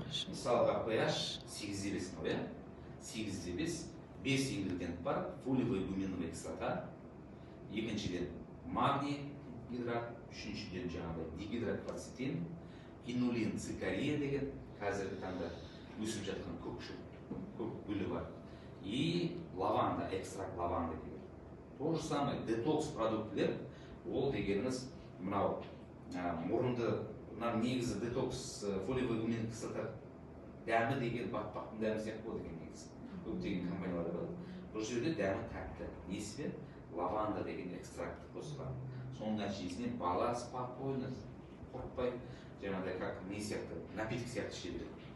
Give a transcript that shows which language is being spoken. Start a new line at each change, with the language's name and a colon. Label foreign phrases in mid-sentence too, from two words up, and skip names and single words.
Kazakh: Мысалға pH 8,5 ғой, 8,5, 5 ингредиент бар,
Russian: фолиевая гуминовая кислота,
Kazakh: екіншіден магний гидрат, үшіншіден жаңағыдай дигидрокварцетин, инулин цикария деген қазіргі таңда өсіп жатқан көк гүлі бар.
Russian: И лаванда, экстракт лаванда деген. То же самое
Kazakh: детокс продуктілер, ол дегеніміз мынау мұрынды, негізі детокс
Russian: фолиевая гуминовая кислота
Kazakh: дәмі деген батпақтың дәмі сияқты болады екен негізі. Көптеген компаниялар бар. Бұл жерде дәмі тәтті. Несімен? Лаванда деген экстракты қосылған. Соның нәтижесінде бала спокойно, қорықпай, жаңағыдай как не сияқты, напиток сияқты іше береді.